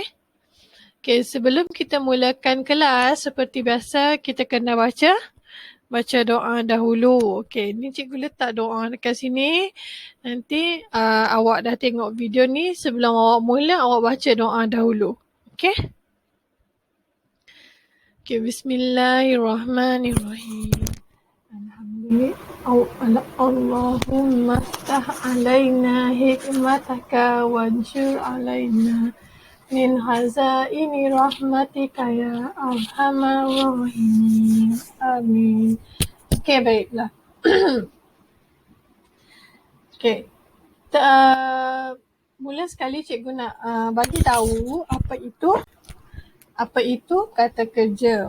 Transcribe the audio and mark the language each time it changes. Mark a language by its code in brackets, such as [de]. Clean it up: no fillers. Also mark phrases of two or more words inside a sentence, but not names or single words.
[ms] Okey, sebelum kita mulakan kelas, seperti biasa kita kena baca doa dahulu. Okey, ni cikgu letak doa dekat sini. Nanti awak dah tengok video ni, sebelum awak mula, awak baca doa dahulu. Okey? Okey, [ar] بسم الله الرحمن الرحيم. اللهم افتح علينا حكمتك وانشر علينا من خزائن رحمتك يا أرحم الراحمين. [ms] Amin. Okey, baiklah. Okey. Mula sekali cikgu nak bagi tahu apa itu kata kerja.